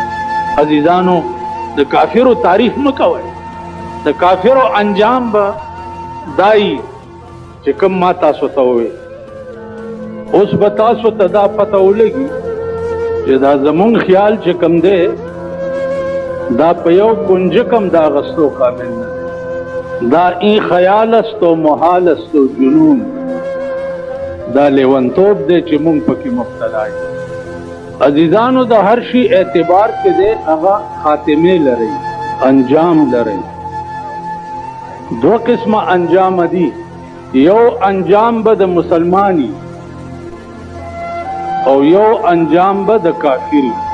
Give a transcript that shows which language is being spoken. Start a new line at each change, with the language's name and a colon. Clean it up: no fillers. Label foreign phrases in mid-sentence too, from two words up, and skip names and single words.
Pashto: عزیزانو، د کافرو تعریف مکوئ، د کافرو انجام به دای چې کوم ما تاسو ته وویل. اوس به تاسو ته دا پته ولګي چې دا زمونږ خیال چې کوم دی دا په یو کنجه کم دا غستو کامل نه، دا
Persian: این خیال است و محال است و جنون،
Pashto: دا لیونتوب دی چې مونږ پکې مبتلا یو. عزیزانو، د هر شي اعتبار چې دی هغه خاتمه لري، انجام لري. دو قسمه انجام دي، یو انجام به د مسلمانی او یو انجام به د کافری.